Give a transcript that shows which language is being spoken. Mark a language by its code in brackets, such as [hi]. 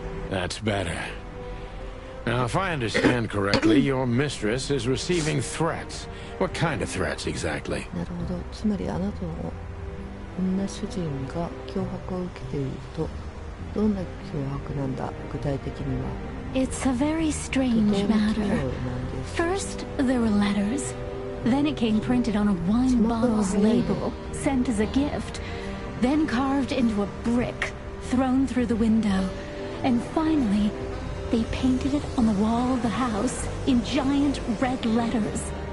[en] That's better. Now, if I understand correctly, your mistress is receiving threats. What kind of threats exactly? [ja] なるほど。つまりあなたの女主人が脅迫を受けていると、どんな脅迫なんだ、具体的には。 [en] It's a very strange matter. First, there were letters. Then it came printed on a wine bottle's label, sent as a gift. Then carved into a brick, thrown through the window. And finally, they painted it on the wall of the house in giant red letters.